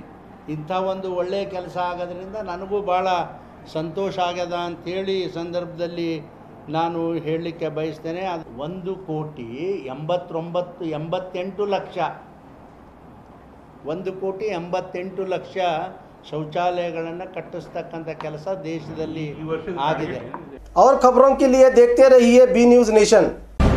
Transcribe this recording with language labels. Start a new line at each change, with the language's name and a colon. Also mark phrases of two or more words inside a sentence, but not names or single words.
Kannada: ಇಂಥ ಒಂದು ಒಳ್ಳೆಯ ಕೆಲಸ ಆಗೋದ್ರಿಂದ ನನಗೂ ಭಾಳ ಸಂತೋಷ ಆಗ್ಯದ ಅಂಥೇಳಿ ಈ ಸಂದರ್ಭದಲ್ಲಿ ನಾನು ಹೇಳಲಿಕ್ಕೆ ಬಯಸ್ತೇನೆ। 1,88 ಲಕ್ಷ ಶೌಚಾಲಯಗಳನ್ನು ಕಟ್ಟಿಸ್ತಕ್ಕಂಥ ಕೆಲಸ ದೇಶದಲ್ಲಿ ಆಗಿದೆ।
Hindi: और खबरों के लिए देखते रहिए बी न्यूज़ नेशन।